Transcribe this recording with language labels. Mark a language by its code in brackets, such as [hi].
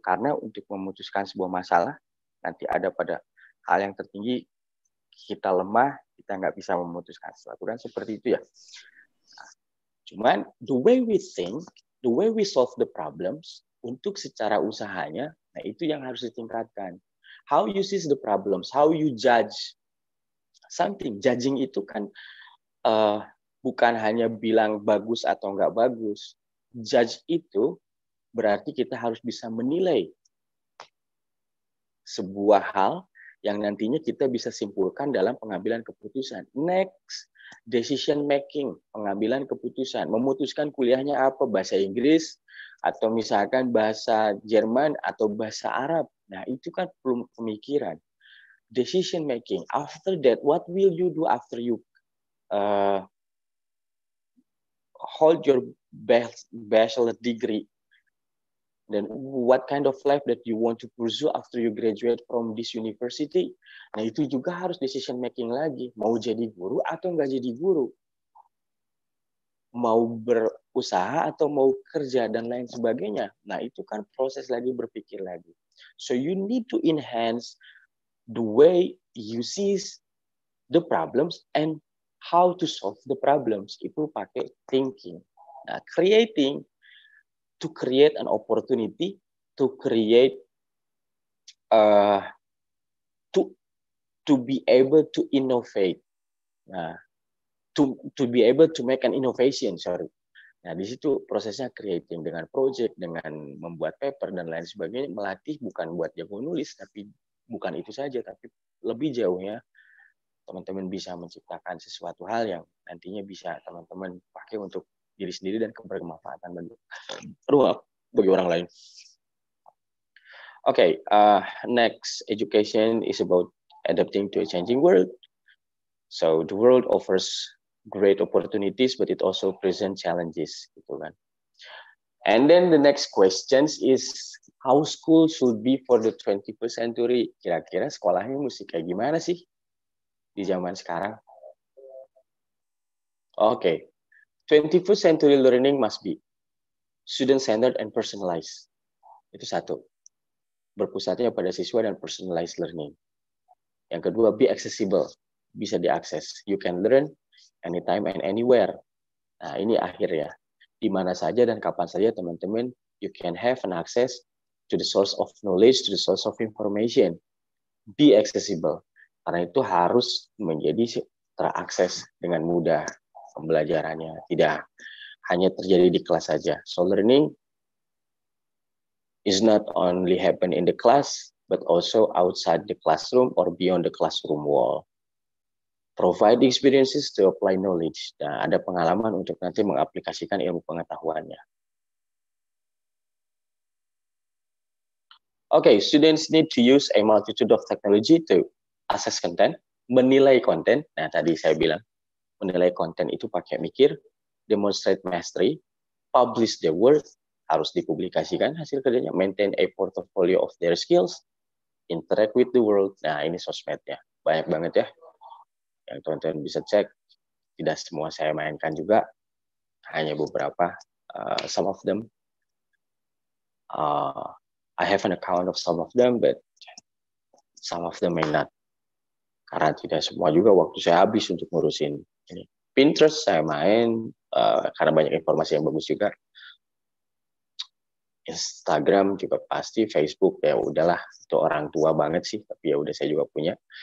[id] Karena untuk memutuskan sebuah masalah, nanti ada pada hal yang tertinggi, kita lemah, kita nggak bisa memutuskan sesuatu. Dan seperti itu ya. [en] Cuman, the way we think, the way we solve the problems, [id] untuk secara usahanya, nah itu yang harus ditingkatkan. [en] How you see the problems, how you judge something. [id] Judging itu kan bukan hanya bilang bagus atau nggak bagus. Judge itu berarti kita harus bisa menilai sebuah hal yang nantinya kita bisa simpulkan dalam pengambilan keputusan. [en] Next, decision making, [id] pengambilan keputusan. Memutuskan kuliahnya apa, bahasa Inggris, atau misalkan bahasa Jerman, atau bahasa Arab. Nah, itu kan belum pemikiran. [en] Decision making. After that, what will you do after you hold your bachelor degree? Then what kind of life that you want to pursue after you graduate from this university? [id] Nah, itu juga harus [en] decision making [id] lagi. Mau jadi guru atau nggak jadi guru? Mau berusaha atau mau kerja dan lain sebagainya. Nah, itu kan proses lagi, berpikir lagi. [en] So you need to enhance the way you see the problems and how to solve the problems. [id] Itu pakai thinking. [en] Nah, to create an opportunity to create uh, to be able to innovate. Nah, to be able to make an innovation, sorry. [id] Nah, di situ prosesnya creating dengan project, dengan membuat paper dan lain sebagainya, melatih bukan buat jago nulis, tapi bukan itu saja, tapi lebih jauhnya teman-teman bisa menciptakan sesuatu hal yang nantinya bisa teman-teman pakai untuk diri sendiri dan kebermanfaatan bagi orang lain. [en] Okay, next, education is about adapting to a changing world. So the world offers great opportunities, but it also presents challenges, gitu kan. And then the next questions is how school should be for the 21st century. [id] Kira-kira sekolahnya mesti kayak gimana sih di zaman sekarang? [en] Okay, 21st century learning must be student-centered and personalized. [id] Itu satu. Berpusatnya pada siswa dan personalized learning. Yang kedua, [en] be accessible. [id] Bisa diakses. [en] You can learn anytime and anywhere. [id] Nah, ini akhir ya. Di mana saja dan kapan saja teman-teman, [en] you can have an access to the source of knowledge, to the source of information. Be accessible. [id] Karena itu harus menjadi terakses dengan mudah pembelajarannya. Tidak hanya terjadi di kelas saja. [en] So learning is not only happen in the class, but also outside the classroom or beyond the classroom wall. Provide experiences to apply knowledge. [id] Nah, ada pengalaman untuk nanti mengaplikasikan ilmu pengetahuannya. [en] Okay, students need to use a multitude of technology to assess content, [id] menilai konten. Nah, tadi saya bilang, menilai konten itu pakai mikir, [en] demonstrate mastery, publish their work, [id] harus dipublikasikan hasil kerjanya, [en] maintain a portfolio of their skills, interact with the world. [id] Nah, ini sosmednya. Banyak banget ya. Yang teman-teman bisa cek. Tidak semua saya mainkan juga. Hanya beberapa. [en] Some of them. I have an account of some of them, but some of them may not. [id] Karena tidak semua juga waktu saya habis untuk ngurusin ini. Pinterest saya main, karena banyak informasi yang bagus juga. Instagram juga pasti, Facebook ya udahlah, itu orang tua banget sih, tapi ya udah saya juga punya.